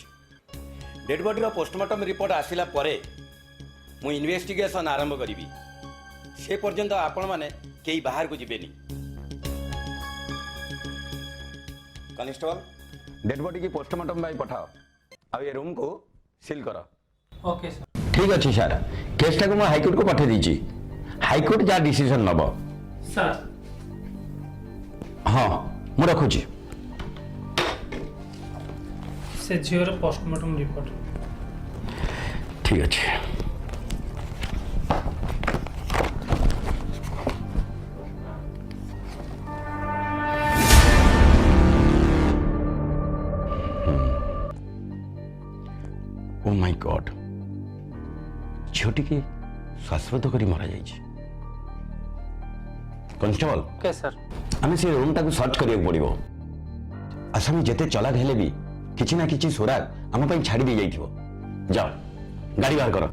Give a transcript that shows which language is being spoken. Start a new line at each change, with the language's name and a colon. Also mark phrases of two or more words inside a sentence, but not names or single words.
English: dead bodyର postmortem report
Odia: ଆସିଲା ପରେ ମୁଁ ଇନଭେଷ୍ଟିଗେସନ୍ ଆରମ୍ଭ କରିବି। ସେ ପର୍ଯ୍ୟନ୍ତ ଆପଣମାନେ କେହି ବାହାରକୁ ଯିବେନି। କନେଷ୍ଟବଲ,
English: dead bodyକି
Odia: ପୋଷ୍ଟମର୍ଟମ୍ ପାଇଁ ପଠାଅ ଆଉ ଏ ରୁମ୍କୁ ସିଲ୍ କର।
English: OK sir.
Odia: ଠିକ୍ ଅଛି ସାର୍, କେସ୍ଟାକୁ ମୁଁ ହାଇକୋର୍ଟକୁ ପଠାଇ ଦେଇଛି। ହାଇକୋର୍ଟ ଯାହା ଡିସିସନ୍ ନେବ।
English: सर
Odia: ହଁ, ମୁଁ ରଖୁଛି। ସେ ଝୀର
English: postmortem report.
Odia: ଠିକ୍ ଅଛି।
English: oh my god,
Odia: ଝିଅଟିକି ଶ୍ୱାସରୋଧ କରି ମରାଯାଇଛି। କନଷ୍ଟେବଲ,
English: OK sir.
Odia: ଆମେ ସେ ରୁମ୍ଟାକୁ ସର୍ଚ୍ଚ କରିବାକୁ ପଡ଼ିବ। ଆସାମୀ ଯେତେ ଚଲାକ ହେଲେ ବି କିଛି ନା କିଛି ସୁରାଗ ଆମ ପାଇଁ ଛାଡ଼ି ଦେଇଯାଇଥିବ। ଯାଅ, ଗାଡ଼ି ବାହାର କର।